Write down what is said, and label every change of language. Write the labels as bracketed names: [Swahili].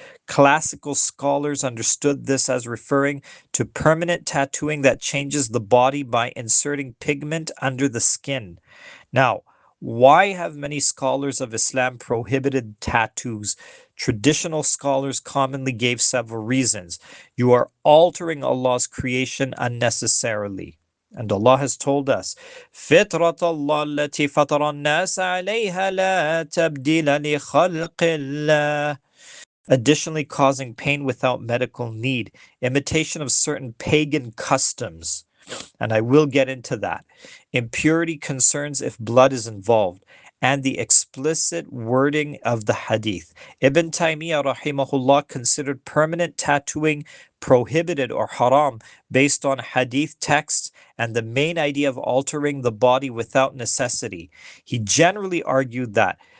[English] Classical scholars understood this as referring to permanent tattooing that changes the body by inserting pigment under the skin. Now, why have many scholars of Islam prohibited tattoos? Traditional scholars commonly gave several reasons. You are altering Allah's creation unnecessarily. And Allah has told us, [Arabic] فِطْرَةَ اللَّهِ الَّتِي فَطَرَ النَّاسَ عَلَيْهَا لَا تَبْدِيلَ لِخَلْقِ اللَّهِ. [English] Additionally, causing pain without medical need, imitation of certain pagan customs, and I will get into that, impurity concerns if blood is involved, and the explicit wording of the hadith. Ibn Taymiyyah rahimahullah considered permanent tattooing prohibited or haram based on hadith texts and the main idea of altering the body without necessity. He generally argued that